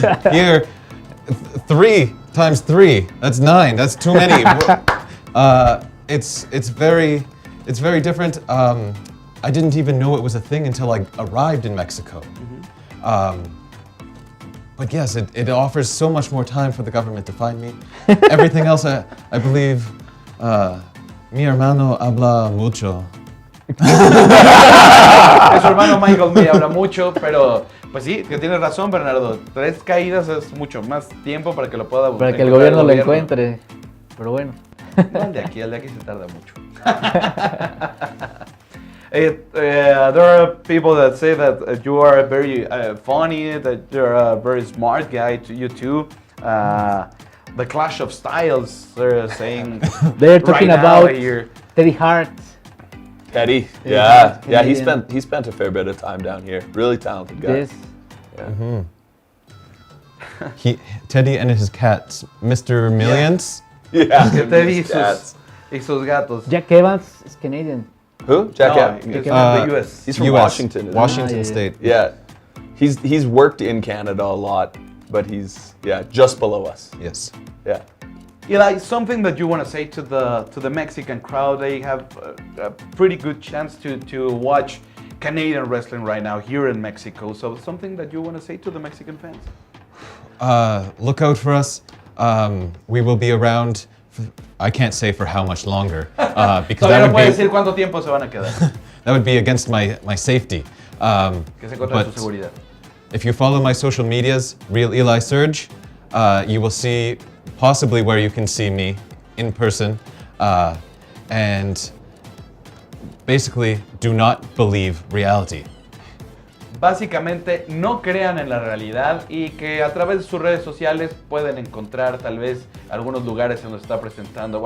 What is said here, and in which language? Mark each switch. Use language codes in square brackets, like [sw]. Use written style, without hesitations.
[en] Here, 3 times 3, that's 9, that's too many. It's very different. I didn't even know it was a thing until I arrived in Mexico. But yes, it offers so much more time for the government to find me. Everything else, I believe, [es] mi hermano habla mucho. Su hermano Michael me habla mucho, pero pues sí, que tienes razón, Bernardo. 3 caídas es mucho más tiempo para que lo pueda para que el gobierno lo encuentre. Pero bueno. No, el de aquí se tarda mucho. [en] There are people that say that you are very funny, that you're a very smart guy. You too. The clash of styles. They're saying. They're talking right about here. Teddy Hart. Teddy, yeah, he spent a fair bit of time down here. Really talented guy. Yes. Yeah. Mm-hmm. Teddy and his cats, Mr. Millions. Yeah. [es] Teddy y sus gatos. [en] Jack Evans is Canadian. Who? Jack Evans? He's from the US. He's from US, Washington. Isn't Washington he? State. Yeah. He's worked in Canada a lot, but he's just below us. Yes. Yeah. Eli, something that you want to say to the Mexican crowd. They have a pretty good chance to watch Canadian wrestling right now here in Mexico. So something that you want to say to the Mexican fans. Look out for us. We will be around. I can't say for how much longer, because [es] Todavía no puedes decir cuánto tiempo se van a quedar. [en] That would be against my safety. [es] Que se contra tu seguridad. [en] If you follow my social medias, Real Eli Surge, you will see possibly where you can see me in person, and basically do not believe reality. [es] Básicamente, no crean en la realidad y que a través de sus redes sociales pueden encontrar tal vez algunos lugares en donde está presentando.